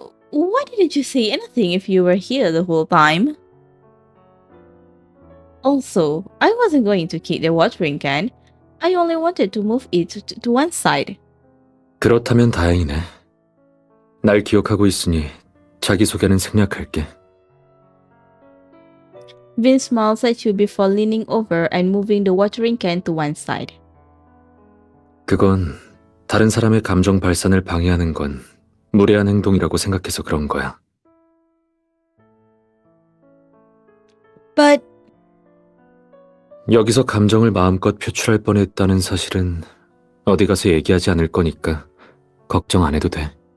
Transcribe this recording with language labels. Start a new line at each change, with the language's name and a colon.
English: Why didn't you say anything if you were here the whole time? Also, I wasn't going to kick the watering can. I only wanted to move it to one side.
Korean: 그렇다면 다행이네. 날 기억하고 있으니 자기소개는 생략할게.
English: Vin smiles at you before leaning over and moving the watering can to one side.
Korean: 그건 다른 사람의 감정 발산을 방해하는 건 무례한 행동이라고 생각해서 그런 거야.
English: But
Korean: 여기서 감정을 마음껏 표출할 뻔했다는 사실은 어디 가서 얘기하지 않을 거니까 걱정 안 해도 돼.